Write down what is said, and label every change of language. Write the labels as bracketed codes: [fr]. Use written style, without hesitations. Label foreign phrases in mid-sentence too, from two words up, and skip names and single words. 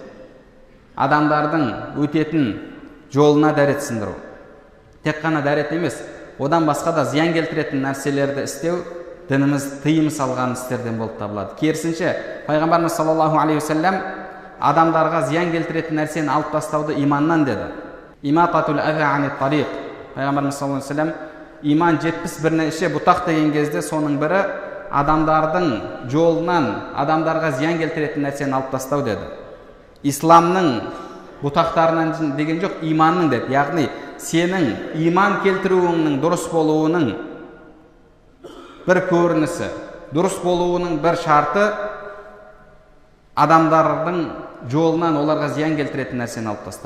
[kk] Адамдардың өтетін жолына дәрет сындыру. Тек қана дәрет емес, одан басқа да зиян келтіретін нәрселерді істеу дініміз тыйым салған істерден болып табылады. Керісінше, пайғамбарымыз [ar] صلى الله عليه وسلم [kk] адамдарға зиян келтіретін нәрсені алып тастауды иманнан деді. [ar] إماطة الأذى عن الطريق. [kk] Пайғамбарымыз [ar] صلى الله عليه وسلم [kk] иман 71 бұтақ деген кезде соның бірі адамдардың жолынан адамдарға зиян келтіретін нәрсені алып тастау деді. Исламның бұтақтарынан деген жоқ, иманның деді. Яғни сенің иман келтіруіңнің дұрыс болуының бір көрінісі, дұрыс болуының бір шарты адамдардың жолынан оларға зиян келтіретін нәрсені алып тастау.